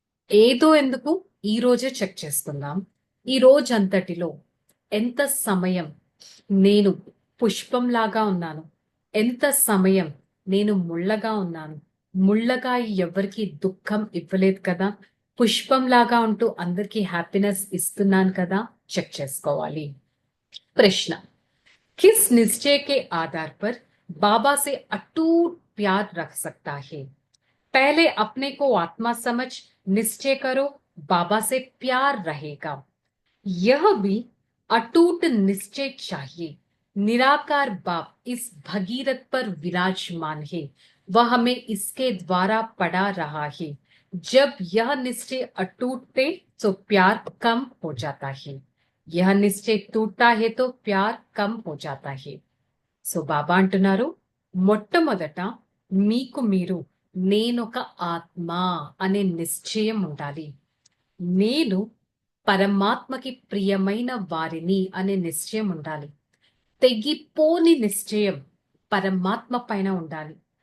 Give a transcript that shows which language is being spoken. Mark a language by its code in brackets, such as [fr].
[te] ఏదో ఎందుకు ఈ రోజే చెక్ చేసుకుందాం. ఈ రోజంతటిలో ఎంత సమయం నేను పుష్పంలాగా ఉన్నాను, ఎంత సమయం నేను ముళ్ళగా ఉన్నాను. ముళ్ళగా ఎవరికి దుఃఖం ఇవ్వలేదు కదా, పుష్పంలాగా ఉంటూ అందరికీ హ్యాపీనెస్ ఇస్తున్నాను కదా, చెక్ చేసుకోవాలి. [hi] प्रश्न, किस निश्चय के आधार पर बाबा से अटूट प्यार रख सकता है? पहले अपने को आत्मा समझ निश्चय करो, बाबा से प्यार रहेगा। यह भी अटूट निश्चय चाहिए। निराकार बाप इस भगीरथ पर विराजमान है, वह हमें इसके द्वारा पढ़ा रहा है। जब यह निश्चय अटूट थे तो प्यार कम हो जाता है, यह निश्चय टूटता है तो प्यार कम हो जाता है। [te] సో బాబా అంటున్నారు, మొట్టమొదట మీకు మీరు నేనొక ఆత్మ అనే నిశ్చయం ఉండాలి. నేను పరమాత్మకి ప్రియమైన వారిని అనే నిశ్చయం ఉండాలి. తెగిపోని నిశ్చయం పరమాత్మ పైన ఉండాలి.